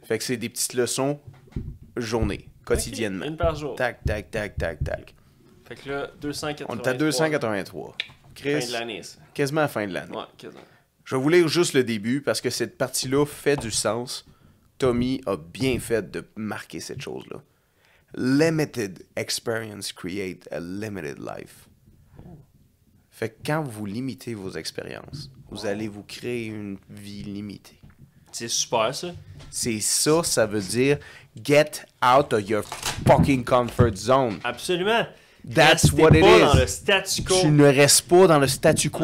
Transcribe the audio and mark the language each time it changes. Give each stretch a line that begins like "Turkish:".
French: Fait que c'est des petites leçons journée, quotidiennement. Ok, une par jour. Tac, tac, tac, tac, tac. Fait que là, 283. On est à 283. Fin Chris, de l'année, ça. quasiment à la fin de l'année. Ouais, quasiment. Je vais vous lire juste le début parce que cette partie-là fait du sens. Tommy a bien fait de marquer cette chose-là.
English: Limited experience create a limited life.
French: Fait que quand vous limitez vos expériences, vous allez vous créer une vie limitée. C'est super, ça. C'est ça, ça veut dire
English: get out of your fucking comfort zone.
French: Absolument.
English: That's
French: Restez
English: what it
French: pas
English: is.
French: dans le statu quo. Tu ne restes pas dans le statu quo.